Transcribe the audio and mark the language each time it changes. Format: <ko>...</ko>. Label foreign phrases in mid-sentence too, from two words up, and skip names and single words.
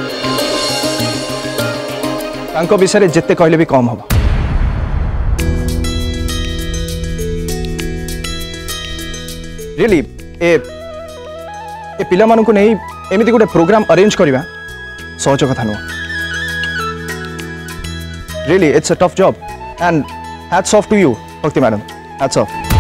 <or>ତାଙ୍କ ବିଷୟ ଯେତେ କହିଲେ ବି କମ୍ ହେବ ରିଅଲି ଏ ପିଲାମାନଙ୍କୁ ନେଇ ଏମିତି ଗୋଟେ ପ୍ରୋଗ୍ରାମ ଆରେଞ୍ଜ କରିବା ସହଜ କଥା ନୁହଁ</or> <en>really it's a tough job and hats off to you Bhakti madam hats off</en> <or>टू यू भक्ति मैडम हैट्स ऑफ</or>